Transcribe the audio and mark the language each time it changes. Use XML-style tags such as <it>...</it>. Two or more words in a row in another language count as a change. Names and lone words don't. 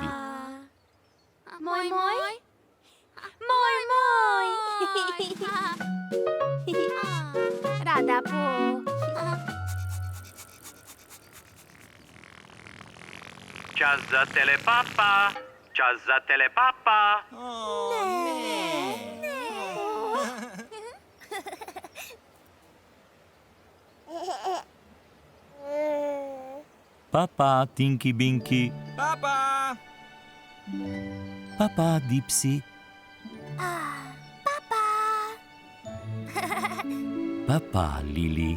<sl>Moj, moj. Moj, moj. Rada Po. Čas za telepapa. Čas za telepapa. Papa, Tinky Binky. Papa! Papa, Dipsy. Papa, Lili.</sl>